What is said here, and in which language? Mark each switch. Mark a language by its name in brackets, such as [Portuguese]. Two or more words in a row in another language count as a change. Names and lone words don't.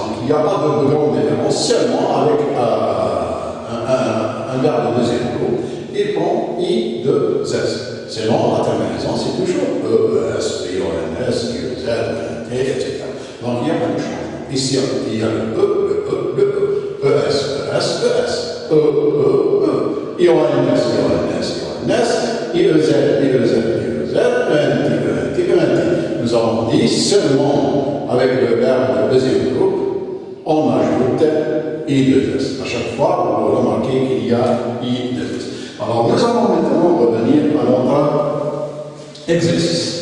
[French] Donc il n'y a pas de grande différence, seulement avec un verbe de deuxième groupe, il prend I, 2, S. Sinon, la terminaison, c'est toujours E, ES, IONS, IEZ, ENT, etc. Donc, il n'y a pas de changement. Ici, il y a le E, le E, ES, ES, ES, E, E, E, IONS, IONS, IEZ, IEZ, IEZ, ENT, ENT, ENT. Nous avons dit seulement avec le verbe de deuxième groupe, on ajoute I2S. À chaque fois, vous remarquez qu'il y a I2S. Alors, nous allons maintenant revenir à notre exercice.